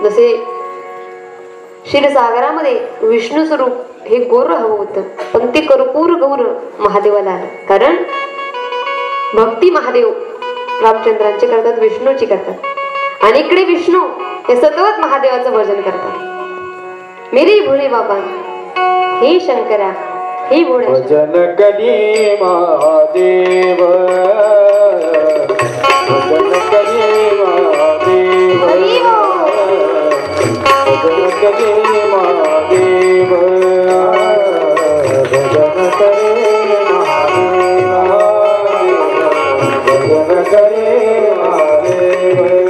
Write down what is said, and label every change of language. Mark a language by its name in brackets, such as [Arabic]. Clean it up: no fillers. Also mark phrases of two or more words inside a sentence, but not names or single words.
[Marathi] जसे क्षीरसागरामध्ये विष्णू स्वरूप हे गोर हवं होतं, पण ते कर्पूर गौर महादेवाला आलं. कारण भक्ती महादेव रामचंद्रांची करतात, विष्णूची करतात. आणि इकडे विष्णू हे सतत महादेवाचं भजन करतात. [Hindi] मेरे भोले बाबा, [Marathi] हे शंकरा, हे भोळे भजन करी महादेव, भजन करी महादेव, भजन करी महादेव, भजन करे महादेव, भजन करे महादेव.